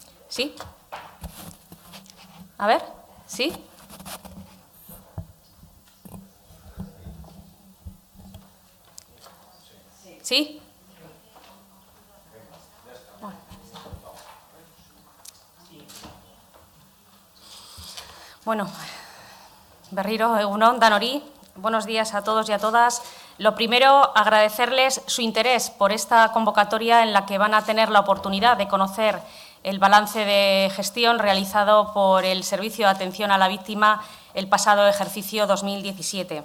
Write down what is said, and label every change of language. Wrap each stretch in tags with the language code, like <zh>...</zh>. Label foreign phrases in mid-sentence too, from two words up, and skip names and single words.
<es>¿Sí? A ver, ¿sí? ¿Sí?</es> <eu>Bueno, berriro, egun on, danori,</eu> <es>buenos días a todos y a todas. Lo primero, agradecerles su interés por esta convocatoria en la que van a tener la oportunidad de conocer el balance de gestión realizado por el Servicio de Atención a la Víctima el pasado ejercicio 2017.</es>